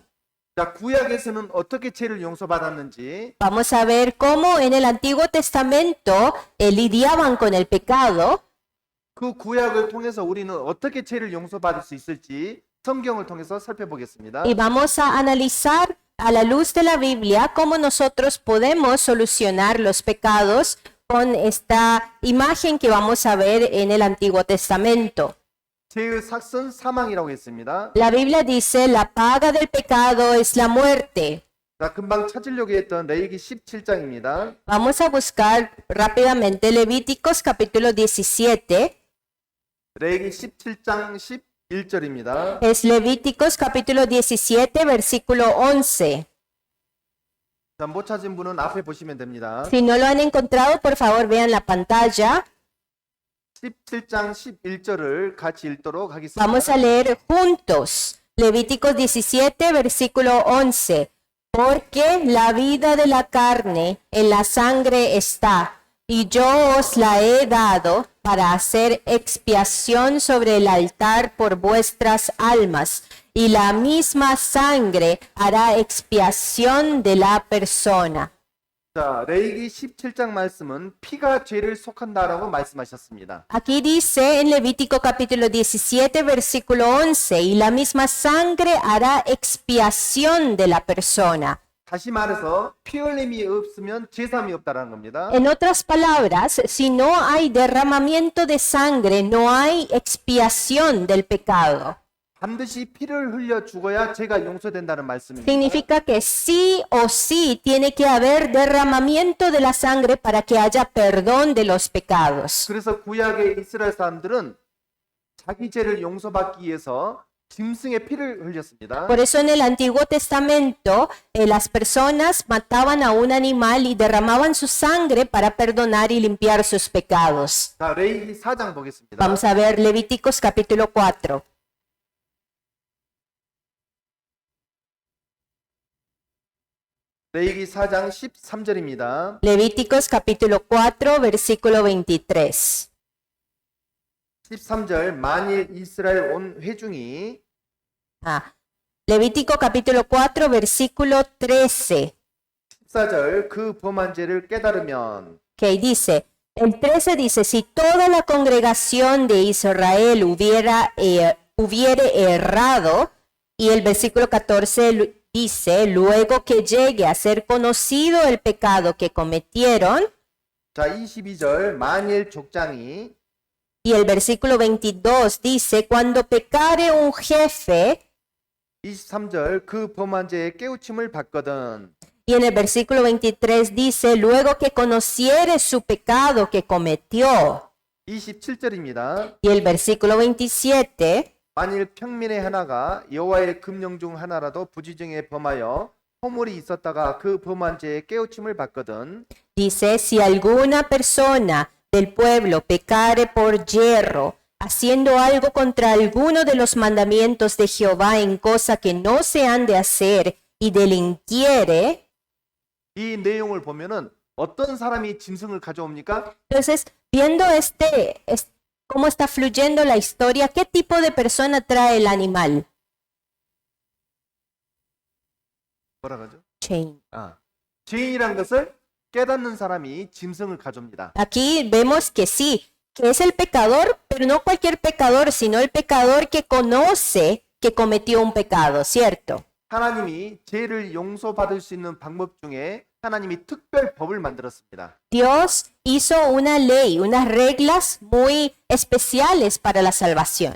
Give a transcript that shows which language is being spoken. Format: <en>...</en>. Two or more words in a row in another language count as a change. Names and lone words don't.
<ko>자, 구약에서는 어떻게 죄를 용서받았는지,</ko> <es>Vamos a ver cómo en el Antiguo Testamento lidiaban con el pecado</es> <ko>그 구약을 통해서 우리는 어떻게 죄를 용서받을 수 있을지 성경을 통해서 살펴보겠습니다.</ko> <es>y vamos a analizar a la luz de la Biblia cómo nosotros podemos solucionar los pecados con esta imagen que vamos a ver en el Antiguo Testamento.</es> <ko>죄의 삭은 사망이라고 했습니다.</ko> <es>La Biblia dice, la paga del pecado es la muerte.</es> <ko>자, 금방 찾으려고 했던 레위기 17장입니다.</ko> <es>Vamos a buscar rápidamente Levíticos capítulo 17.</es> <ko>레위기 17장 11절입니다.</ko> <es>Es Levíticos capítulo 17, versículo 11.</es> <ko>자, 못 찾은 분은 앞에 보시면 됩니다.</ko> <es>Si no lo han encontrado, por favor vean la pantalla.</es> <ko>17장 11절을 같이 읽도록 하겠습니다.</ko> <es>Vamos a leer juntos. Levíticos 17, versículo 11. Porque la vida de la carne en la sangre está, y yo os la he dado para hacer expiación sobre el altar por vuestras almas, y la misma sangre hará expiación de la persona.</es> <ko>자, 레위기 17장 말씀은 피가 죄를 속한다라고 말씀하셨습니다.</ko> <es>Aquí dice en Levítico capítulo 17, versículo 11, y la misma sangre hará expiación de la persona.</es> <ko>다시 말해서 피 흘림이 없으면 제사함이 없다라는 겁니다.</ko> <es>En otras palabras, si no hay derramamiento de sangre, no hay expiación del pecado.</es> <ko>반드시 피를 흘려 죽어야 죄가 용서된다는 말씀입니다.</ko> <es>Significa que sí o sí tiene que haber derramamiento de la sangre para que haya perdón de los pecados.</es> <ko>그래서 구약의 이스라엘 사람들은 자기 죄를 용서받기 위해서 짐승의 피를 흘렸습니다.</ko> <es>Por eso en el Antiguo Testamento las personas mataban a un animal y derramaban su sangre para perdonar y limpiar sus pecados.</es> <ko>자, 레위기 4장 보겠습니다.</ko> <es>Vamos a ver Levíticos capítulo 4.</es> <ko>레위기 4장 13절입니다.</ko> <es>Levíticos capítulo 4, versículo 23.</es> <ko>13절 만일 이스라엘 온 회중이</ko> <es>Levítico capítulo 4, versículo 13.</es> <ko>14절 그 범한 죄를 깨달으면</ko> <es>Que dice, el 13 dice, si toda la congregación de Israel hubiere errado, y el versículo 14 dice, luego que llegue a ser conocido el pecado que cometieron,</es> <ko>자, 22절 만일 족장이</ko> <es>y el versículo 22 dice, cuando pecare un jefe,</es> <ko>23절 그 범한 죄의 깨우침을 받거든.</ko> <es>y en el versículo 23 dice, luego que conociere su pecado que cometió,</es> <ko>27절입니다.</ko> <es>y el versículo 27,</es> <ko>만일 평민의 하나가 여호와의 금령 중 하나라도 부지중에 범하여 허물이 있었다가 그 범한 죄의 깨우침을 받거든.</ko> <es>dice, si alguna persona del pueblo pecare por yerro, haciendo algo contra alguno de los mandamientos de Jehová en cosa que no se han de hacer y delinquiere,</es> <ko>이 내용을 보면은 어떤 사람이 짐승을 가져옵니까?</ko> <es>entonces viendo cómo está fluyendo la historia, ¿qué tipo de persona trae el animal?</es> <ko>뭐라 그러죠? Chain. 죄인이란 것을 깨닫는 사람이 짐승을 가져옵니다.</ko> <es>Aquí vemos que sí, que es el pecador, pero no cualquier pecador, sino el pecador que conoce que cometió un pecado, ¿cierto?</es> <ko>하나님이 죄를 용서받을 수 있는 방법 중에 하나님이 특별 법을 만들었습니다.</ko> <es>Dios hizo una ley, unas reglas muy especiales para la salvación.</es>